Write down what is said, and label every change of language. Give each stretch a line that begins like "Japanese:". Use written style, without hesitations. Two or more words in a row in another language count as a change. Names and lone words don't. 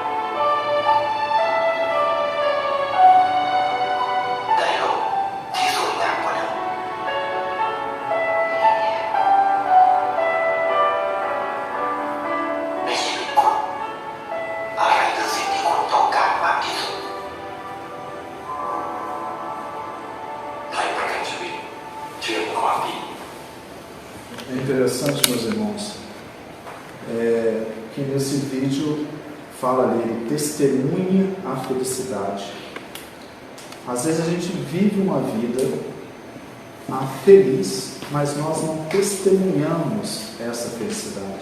Thai: ได้โลกที่สวยงามกว่าเดิมในชีวิตคุณอะไรคือสิ่งที่คุณต้องการมากที่สุดให้ประกันชีวิตเชื่อในความดี
Portuguese: É interessante, meus irmãos, que nesse vídeo fala ali, ele testemunha a felicidade. Às vezes a gente vive uma vida feliz, mas nós não testemunhamos essa felicidade.